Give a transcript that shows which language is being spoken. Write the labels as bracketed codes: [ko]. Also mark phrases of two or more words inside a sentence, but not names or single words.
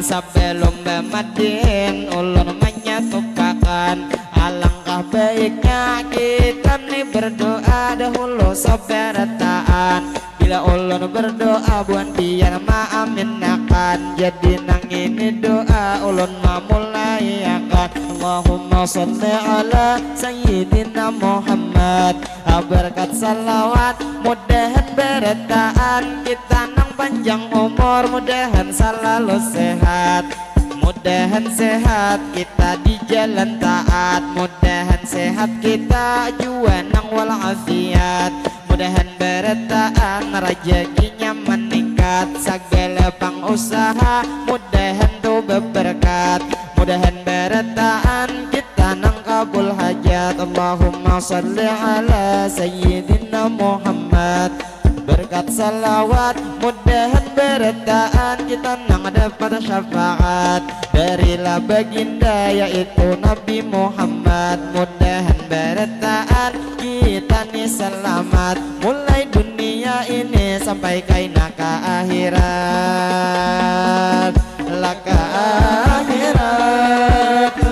[bjn] Sebelum bemadihin ulun menyatukan, alangkah baiknya kita nih berdoa dahulu sabarataan. Bila ulun berdoa buan biar maaminakan, jadi nang ini doa ulun memulai akan. [ar] اللهم صل على سيدنا محمد, [bjn] berkat salawat mudahan berataan, kita nang panjang umur mudahan selalu sehat. Mudahan sehat kita di jalan taat, mudahan sehat kita juanang walafiat, mudahan berataan rezekinya meningkat, segala pengusaha mudahan tuh berberkat, mudahan berataan kita nang kabul hajat. [ar] اللهم صل على سيدنا محمد, [bjn] berkat salawat mudahan berataan, kita nang dapat syafaat darilah baginda yaitu Nabi Muhammad. Mudahan berataan kita nih selamat, mulai dunia ini sampai kaina ke akhirat, laka akhirat.